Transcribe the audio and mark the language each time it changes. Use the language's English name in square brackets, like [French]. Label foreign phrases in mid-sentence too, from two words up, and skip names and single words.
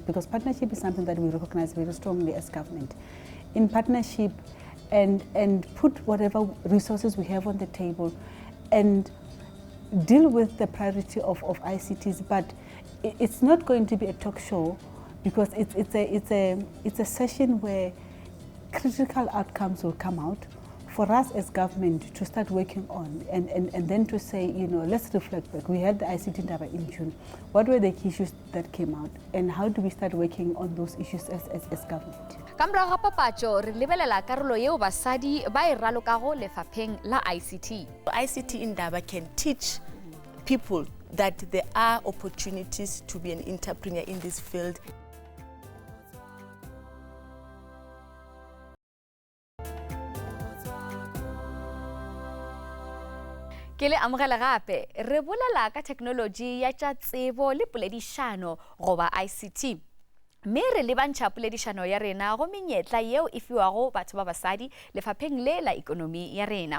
[English] Because partnership is something that we recognize very strongly as government. In partnership and put whatever resources we have on the table and deal with the priority of ICTs, but it's not going to be a talk show, because it's a session where critical outcomes will come out for us as government to start working on, and then to say, let's reflect back. We had the ICT Indaba in June. What were the key issues that came out, and how do we start working on those issues as government? [Northern Sotho] Ka morago ga papatso re lebelela karolo eo basadi ba e ralokago lefapheng la ICT. [English] ICT Indaba can teach people that there are opportunities to be an entrepreneur in this field. [Northern Sotho] Ke le amogela gape re bolela ka technology ya tša tsebo le poledišano goba ICT. Mme re lebantšha poledišano ya rena go menyetla yeo e fiwago batho ba basadi lefapheng le la ikonomi ya rena.